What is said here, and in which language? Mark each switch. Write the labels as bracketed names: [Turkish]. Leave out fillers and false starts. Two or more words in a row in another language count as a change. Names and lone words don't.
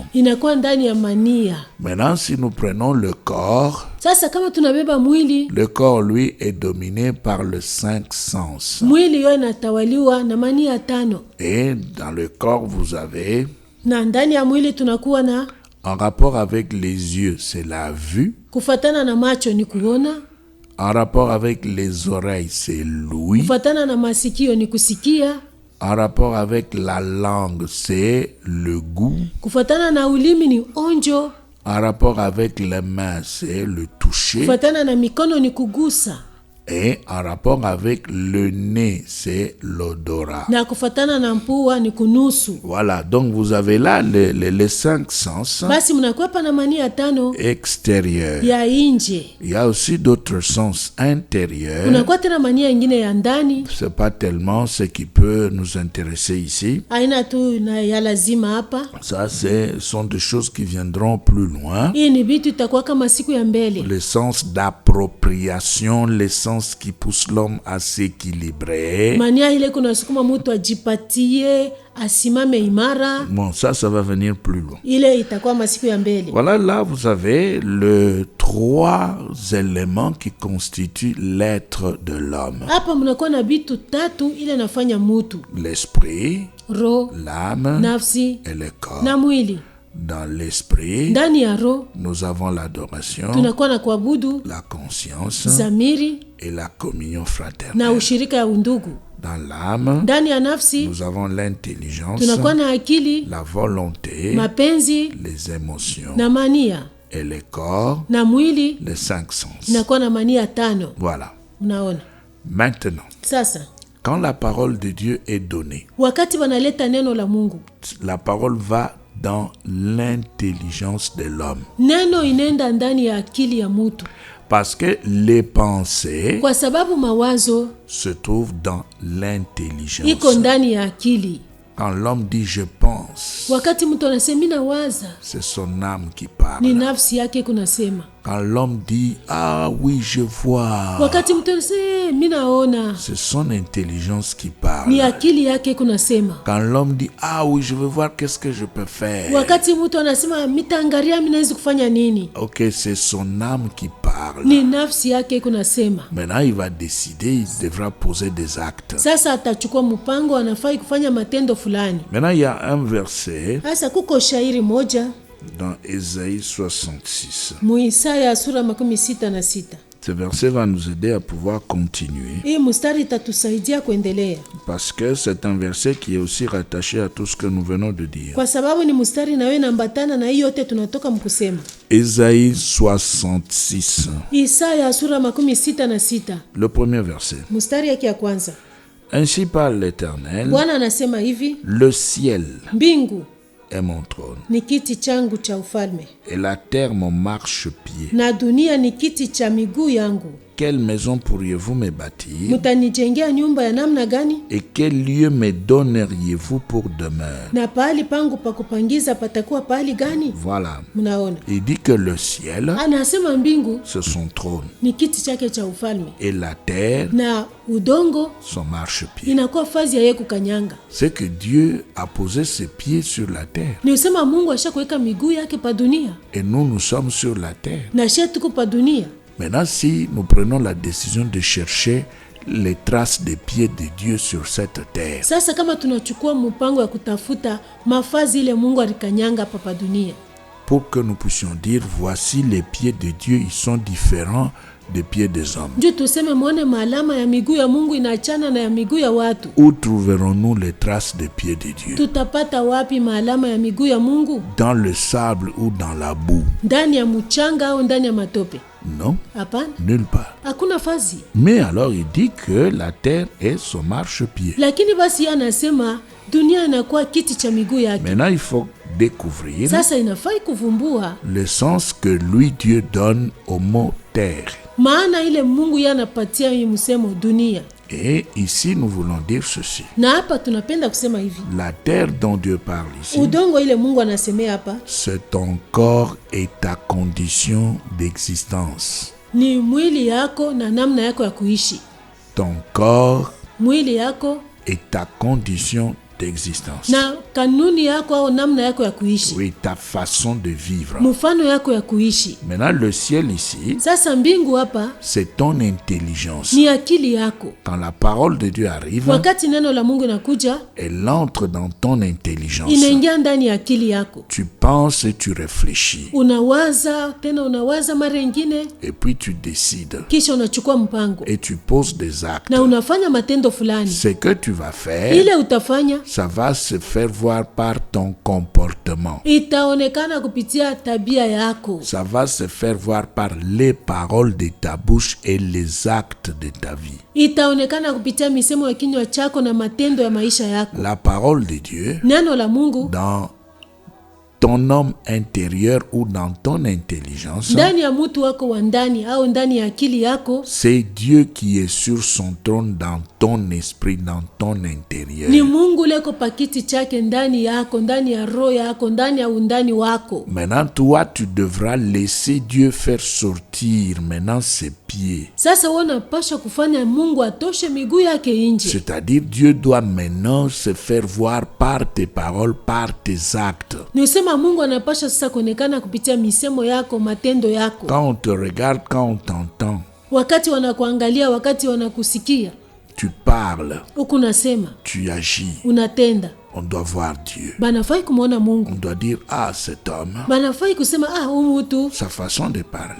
[French] Maintenant, si nous prenons le corps, le corps, lui, est dominé par les 5 sens. Et dans le corps, vous avez, en rapport avec les yeux, c'est la vue. En rapport avec les oreilles, c'est l'ouïe. [Swahili] Kufatana na masikio ni kusikia. [French] En rapport avec la langue, c'est le goût. [Swahili] Kufatana na ulimi ni onjo. [French] En rapport avec les mains, c'est le toucher. [Swahili] Kufatana na mikono ni kugusa. [French] Et en rapport avec le nez, c'est l'odorat. [Swahili] Na kufatana na mpua ni kunusu. [French] Voilà, donc vous avez là les 5 sens. [Swahili] Basi mnakuwa pa na mania tano [French] extérieurs. [Swahili] Ya nje. [French] Il y a aussi d'autres sens intérieurs. [Swahili] Kunakuwa tena mania ingine ya ndani. [French] C'est pas tellement ce qui peut nous intéresser ici. [Swahili] Aina tu na ya lazima hapa. [French] Ça, sont des choses qui viendront plus loin. [Swahili] Hii ni vitu itakuwa kama siku ya mbele. [French] Le sens d'appropriation, les sens qui pousse l'homme à s'équilibrer. [Swahili] Mania ile kuna sukuma mtu ajipatie asimame imara. [French] Bon, ça va venir plus loin. [Swahili] Ile itakuwa masiku ya mbele. [French] Voilà, là vous avez les 3 éléments qui constituent l'être de l'homme. [Swahili] Hapa mnakuwa na vitu 3 ile nafanya mtu. [French] L'esprit, [Swahili] roho, [French] l'âme, [Swahili] nafsi, [French] et le corps. [Swahili] Na mwili. [French] Dans l'esprit, [Swahili] ndani ya roho, [French] nous avons l'adoration, [Swahili] tunakuwa na kuabudu, [French] la conscience, [Swahili] zamiri, [French] et la communion fraternelle. [Swahili] Na ushirika ya undugu. [French] Dans l'âme, [Swahili] ndani ya nafsi, [French] nous avons l'intelligence, [Swahili] tunakuwa na akili, [French] la volonté, [Swahili] mapenzi, [French] les émotions, [Swahili] na mania. [French] Et le corps, [Swahili] na mwili, [French] les 5 sens. [Swahili] Tunakuwa na mania 5. [French] Voilà. [Swahili] Mnaona? [French] Maintenant, [Swahili] sasa, [French] quand la parole de Dieu est donnée, [Swahili] wakati wanaleta neno la Mungu, [French] la parole va dans l'intelligence de l'homme. [Swahili] Neno inenda ndani ya akili ya mtu. [French] Parce que les pensées, [Swahili] kwa sababu mawazo, [French] se trouvent dans l'intelligence. [Swahili] Iko ndani ya akili. [French] Quand l'homme dit je pense, [Swahili] wakati mtu anasema nawaza, [French] c'est son âme qui parle. [Swahili] Ni nafsi yake kunasema. [French] Quand l'homme dit ah oui je vois, [Swahili] wakati mtu anasema mimi naona, [French] c'est son intelligence qui parle. [Swahili] Ni akili yake kunasema. [French] Quand l'homme dit ah oui je veux voir qu'est-ce que je peux faire, [Swahili] wakati mtu anasema mitaangalia mimi naweza kufanya nini, [French] OK, c'est son âme qui parle. [Swahili] Ni nafsi yake kunasema. [French] Maintenant il va décider, il devra poser des actes. [Swahili] Sasa atachukua mpango, anafai kufanya matendo fulani. [French] Maintenant il y a un verset. [Swahili] Sasa kuko shairi moja [French] dans Ésaïe 66. [Swahili] Muisaya sura 66. [French] Ce verset va nous aider à pouvoir continuer. [Swahili] Hii mstari itatusaidia kuendelea. [French] Parce que c'est un verset qui est aussi rattaché à tout ce que nous venons de dire. [Swahili] Kwa sababu ni mstari na wewe nambatana na hiyo yote tunatoka mkusema. [French] Ésaïe 66. [Swahili] Isaya sura 66. [French] Le premier verset. [Swahili] Mstari yake ya kwanza. [French] Ainsi parle l'Éternel. [Swahili] Bwana anasema hivi. [French] Le ciel. [Swahili] Mbingu [French] est mon trône. [Swahili] Ni kiti changu cha ufalme. [French] Et la terre mon marchepied. [Swahili] Na dunia ni kiti cha miguu yangu. [French] Quelle maison pourriez-vous me bâtir? [Swahili] Mutanijengea nyumba ya namna gani? [French] Et quel lieu me donneriez-vous pour demeure? [Swahili] Na pahali pangu pa kupangiza patakuwa pahali gani? [French] Voilà. [Swahili] Mnaona? [French] Il dit que le ciel, [Swahili] anasema mbingu, [French] c'est son trône. [Swahili] Ni kiti chake cha ufalme. [French] Et la terre, [Swahili] na udongo, [French] son marchepied. [Swahili] Inakuwa fazi ya yeye kukanyanga. [French] C'est que Dieu a posé ses pieds sur la terre. [Swahili] Ni usema Mungu ashakuweka miguu yake pa dunia. [French] Et nous sommes sur la terre. [Swahili] Na sisi tuko pa dunia. [French] Maintenant, si nous prenons la décision de chercher les traces des pieds de Dieu sur cette terre, [Swahili] sasa kama tunachukua mpango ya kutafuta mafazi ile Mungu alikanyanga pa dunia, [French] pour que nous puissions dire voici les pieds de Dieu, ils sont différents des pieds des hommes. [Swahili] Ndio tuseme muone maalama ya miguu ya Mungu inaachana na ya miguu ya watu. [French] Où trouverons-nous les traces des pieds de Dieu? [Swahili] Tutapata wapi maalama ya miguu ya Mungu? [French] Dans le sable ou dans la boue? [Swahili] Ndani ya mchanga au ndani ya matope? [French] Non. [Swahili] Hapana. [French] Nulle part. [Swahili] Hakuna fazi. [French] Mais alors il dit que la terre est son marchepied. [Swahili] Lakini basi anasema dunia inakuwa kiti cha miguu yake. [French] Maintenant il faut découvrir [Swahili] sasa inafai kuvumbua [French] le sens que lui Dieu donne au mot terre. [Swahili] Maana ile Mungu yanapatia hii msemo dunia. [French] Et ici nous voulons dire ceci. [Swahili] Na hapa tunapenda kusema hivi. [French] La terre dont Dieu parle ici, [Swahili] udongo ile Mungu anasemea hapa, [French] c'est ton corps et ta condition d'existence. [Swahili] Ni mwili yako na namna yako ya kuishi. [French] Ton corps, [Swahili] mwili yako [French] et ta condition d'existence. [Swahili] Na kanuni yako au namna yako ya kuishi. [French] Oui, ta façon de vivre. [Swahili] Mfano yako ya kuishi. [French] Maintenant le ciel ici, [Swahili] sasa mbingu hapa, [French] c'est ton intelligence. [Swahili] Ni akili yako. [French] Quand la parole de Dieu arrive, [Swahili] wakati neno la Mungu inakuja, [French] elle entre dans ton intelligence. [Swahili] Inaingia ndani ya akili yako. [French] Tu penses penses et tu réfléchis. [Swahili] Unawaza tena unawaza mara nyingine. [French] Et puis tu décides. [Swahili] Kisha unachukua mpango. [French] Et tu poses des actes. [Swahili] Na unafanya matendo fulani. [French] Ce que tu vas faire, [Swahili] ile utafanya, [French] ça va se faire voir par ton comportement. [Swahili] Itaonekana kupitia tabia yako. [French] Ça va se faire voir par les paroles de ta bouche et les actes de ta vie. [Swahili] Itaonekana kupitia misemo ya kinywa chako na matendo ya maisha yako. [French] La parole de Dieu, [Swahili] neno la Mungu, [French] dans ton homme intérieur ou dans ton intelligence, [Swahili] ndani ya mtu wako wa ndani au ndani ya akili yako, [French] c'est Dieu qui est sur son trône dans ton esprit, dans ton intérieur. [Swahili] Ni Mungu leko pakiti chake ndani yako, ndani ya roho yako, ndani ya undani wako. [French] Maintenant toi tu devras laisser Dieu faire sortir maintenant ses pieds. [Swahili] Sasa unapaswa kufanya Mungu atoshe miguu yake nje. [French] C'est-à-dire Dieu doit maintenant se faire voir par tes paroles, par tes actes. [Swahili] Mungu anapasha sasa kuonekana kupitia misemo yako, matendo yako. [French] Quand on te regarde, quand on t'entend, [Swahili] wakati wanakuangalia, wakati wanakusikia, [French] tu parles, [Swahili] ukunasema, [French] tu agis, [Swahili] unatenda, [French] on doit voir Dieu. [Swahili] Banafai kumuona Mungu. [French] On doit dire, ah, cet homme, [Swahili] banafai kusema, ah, umutu, [French] sa façon de parler,